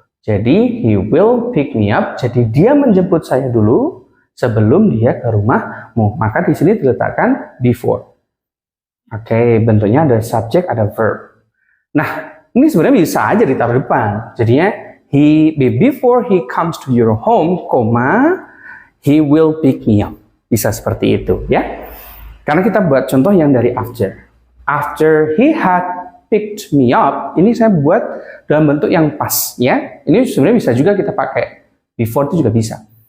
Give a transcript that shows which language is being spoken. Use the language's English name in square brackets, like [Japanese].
[Indonesian] Jadi [English] he will pick me up. [Indonesian] Jadi dia menjemput saya dulu sebelum dia ke rumahmu. Maka di sini diletakkan before. Oke, bentuknya ada subject, ada verb. Nah, ini sebenarnya bisa aja ditaruh depan. [English] Jadinya before he comes to your home, he will pick me up. [Indonesian] Bisa seperti itu ya. Karena kita buat contoh yang dari after. [English] After he had picked me up, [Indonesian] ini saya buat dalam bentuk yang pas ya. Ini sebenarnya bisa juga kita pakai before, itu juga bisa.